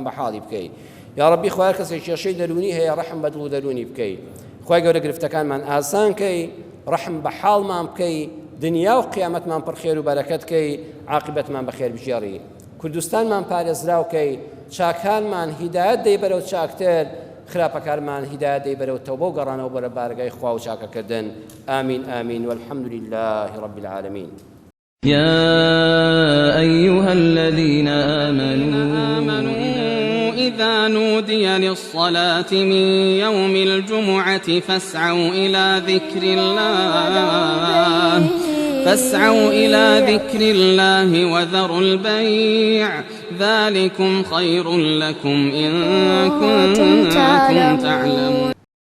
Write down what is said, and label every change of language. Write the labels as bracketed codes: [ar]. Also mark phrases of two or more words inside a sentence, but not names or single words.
[ckb] بە حاڵی بکەی یا ربی خوای کەسێک کێشەی دەرونی هەیە ڕەحم بە دڵ و دەرونی بکەی خوای گەورە گرفتەکانمان ئاسان کەی ڕەحم بە حاڵمان بکەی دنیا و قیامەتمان پڕ خێر و بەرەکەت کەی عاقبەتمان بەخێر بژێڕی کوردستانمان پارێزراوکەی چاکانمان هیدایەت دەی بەرەو چاکتر خراپەکارمان هیدایەت دەی بەرەو تەوبە و گەڕانەوە بەرە بارگای خوا و چاکەکردن ئامین ئامین [ar] والحمد لله رب العالمين يا أيها الذين آمنوا إذا نودي للصلاة من يوم الجمعة فاسعوا إلى ذكر الله وذروا البيع ذلكم خير لكم إن كنتم تعلمون